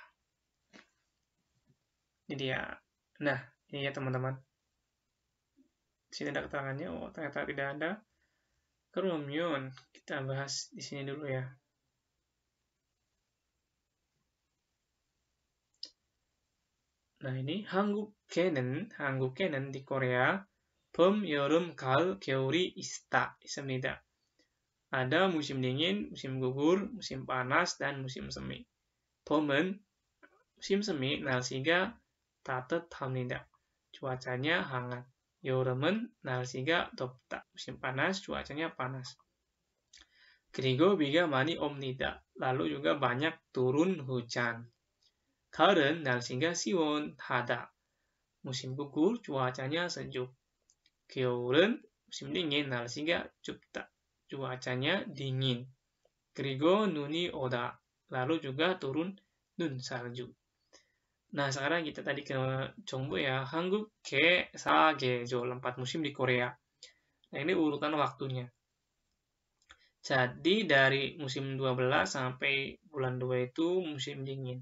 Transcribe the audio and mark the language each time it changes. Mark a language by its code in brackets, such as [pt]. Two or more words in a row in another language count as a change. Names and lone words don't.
[id] Ini dia. Nah, ini ya teman-teman. Di sini ada keterangannya. Oh, ternyata tidak ada. 그러면 kita bahas di sini dulu ya. Nah, ini [ko] 한국에는 [id] di Korea [ko] 봄, 여름, 가을, 겨울이 있습니다. [id] Ada musim dingin, musim gugur, musim panas, dan musim semi. 봄은 musim semi, [ko] 날씨가 따뜻합니다. [id] cuacanya hangat. [ko] 여름은 날씨가 덥다. [id] musim panas, cuacanya panas. [ko] 그리고 비가 많이 옵니다. [id] lalu juga banyak turun hujan. [ko] 가을은 날씨가 시원하다. [id] musim gugur, cuacanya sejuk. 겨울은 musim dingin, [ko] 날씨가 춥다. [id] cuacanya dingin. [ko] 그리고 눈이 오다. [id] lalu juga turun nun salju. Nah, sekarang kita tadi ke Jongbo ya. [ko] 한국 계절 [id] 4 musim di Korea. Nah, ini urutan waktunya. Jadi dari musim 12 sampai bulan 2 itu musim dingin.